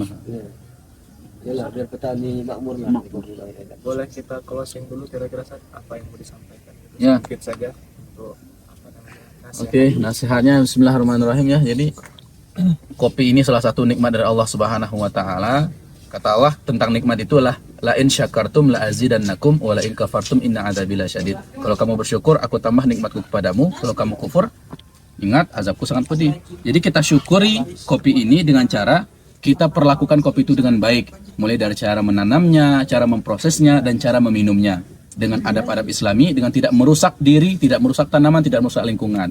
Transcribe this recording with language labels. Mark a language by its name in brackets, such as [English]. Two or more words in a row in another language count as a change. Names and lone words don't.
[Indonesian] Yalah, biar petani makmur lah. Boleh kita closing dulu kira-kira apa yang mau disampaikan? Ya. Sedikit saja untuk apa namanya, nasihat. Oke, nasihatnya Bismillahirrahmanirrahim ya. Jadi kopi ini salah satu nikmat dari Allah [Arabic] سبحانه وتعالى. [Indonesian] Kata Allah tentang nikmat itulah [Arabic] لئن شكرتم لأزيدنكم ولئن كفرتم إن عذابي لشديد. [Indonesian] Kalau kamu bersyukur aku tambah nikmatku kepadamu, kalau kamu kufur ingat azabku sangat pedih. Jadi kita syukuri kopi ini dengan cara kita perlakukan kopi itu dengan baik, mulai dari cara menanamnya, cara memprosesnya dan cara meminumnya dengan adab-adab Islami, dengan tidak merusak diri, tidak merusak tanaman, tidak merusak lingkungan.